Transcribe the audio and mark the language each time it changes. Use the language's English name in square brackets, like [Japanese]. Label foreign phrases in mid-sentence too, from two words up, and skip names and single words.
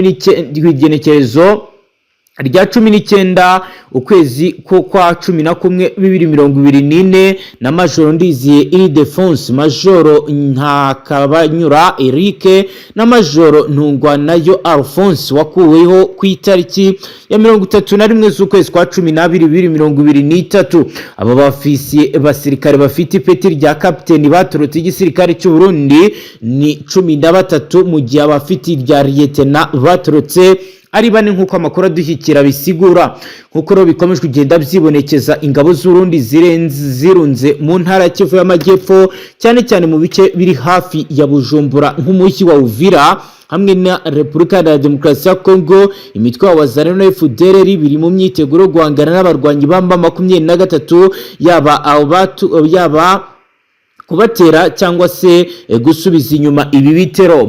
[Kinyarwanda] 19 ukwezi kwa 11 2024 na Majoro Ndiziye Ildefonse, Majoro Ntakabanyura Eric na Majoro Ntungwanayo Alphonse wakuweho ku itariki ya 31 z'ukwezi kwa 12 2023. Aba bafisiye basirikare bafite ipeti rya kapiteni batorotse igisirikare cy'u Burundi ni 13 mu gihe abafite rya lieutenant batorotse ari bane nkuko amakuru adushyikira bisigura. Nkuko ro bikomeje kugenda byibonekeza ingabo z'Urundi zirunze mu ntara Kivu y'Amajyepfo cyane cyane mu bice biri hafi ya Bujumbura nk'umujyi wa Uvira hamwe na Repubulika ya Demokarasi ya Kongo. Imitwe ya Wazalendo na FDLR biri mu myiteguro guhangana n'abarwanyi bamba 23 yaba kubatera cyangwa se gusubiza inyuma ibi bitero.